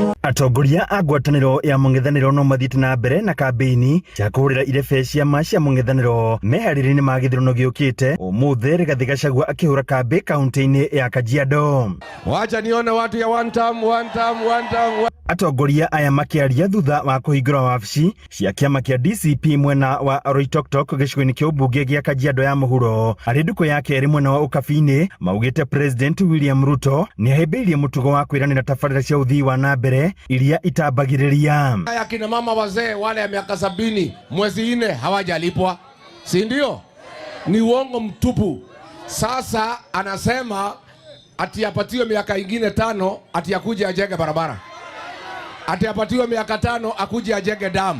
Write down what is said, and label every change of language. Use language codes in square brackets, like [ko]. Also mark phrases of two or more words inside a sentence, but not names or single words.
[ki] Atongoria a ngwatanĩro ya mũng'ethanĩro no mathiĩte na mbere na kambĩini cia kũhũrĩra irebe ciama cia mũng'ethanĩro meharĩrĩria-inĩ ma gĩthurano gĩũkĩte. Ũmũthĩ Rigathĩ Gachagua akĩhũra kambĩ kaunti-inĩ ya Kajiado. [sw] Wacha nione watu ya [en] one term. [ki] Atongoria aya makĩaria thutha wa kũhingũra wabici cia kĩama kĩa DCP mwena wa Oloitoktok gĩcigo-inĩ kĩa ũmbunge gĩa Kajiado ya mũhuro. Arĩ ndukũ ya kerĩ mwena wa ũkabi-inĩ maugĩte President William Ruto nĩahĩmbĩirie mũtugo wa kwĩranĩra tabarĩra cia ũthii wa na mbere iria itambagĩrĩria. [sw] Akina mama wazee wale ya miaka 70 mwezi 4 hawajalipwa, si ndio? Ni uongo mtupu. Sasa anasema ati apatiwe miaka ingine 5 ati akuje ajenge barabara, ati apatiwe miaka 5 akuje ajenge damu.